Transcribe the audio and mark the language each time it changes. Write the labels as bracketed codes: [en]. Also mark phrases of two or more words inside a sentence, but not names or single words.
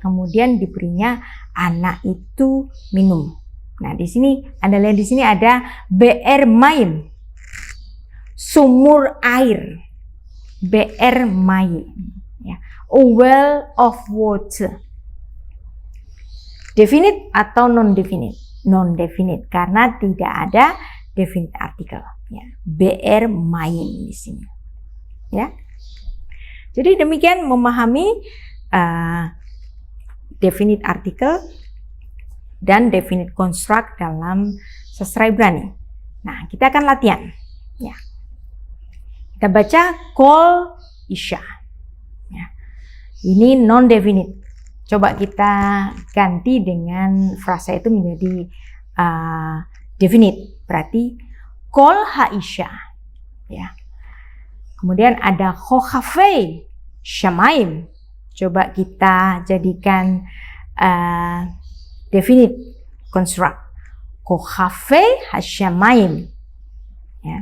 [id] Kemudian diberinya anak itu minum. Nah, di sini Anda lihat di sini ada [he] באר מים. [id] Sumur air. [he] באר מים. [id] Ya. [en] A well of water. Definite atau non-definite? [id] Non-definite karena tidak ada definite artikel. Ya. [he] באר מים [id] di sini. Ya. Jadi demikian memahami definite artikel dan [en] definite construct [id] dalam sastra Ibrani. Nah, kita akan latihan. Ya. Kita baca [he] קול אישה. [id] Ya. Ini non-definite. Coba kita ganti dengan frasa itu menjadi definite. Berarti [he] קול האישה. [id] Ya. Kemudian ada [he] כוכבי שמים. [id] Coba kita jadikan [en] definite construct. [he] כוכבי השמים. [id] Ya.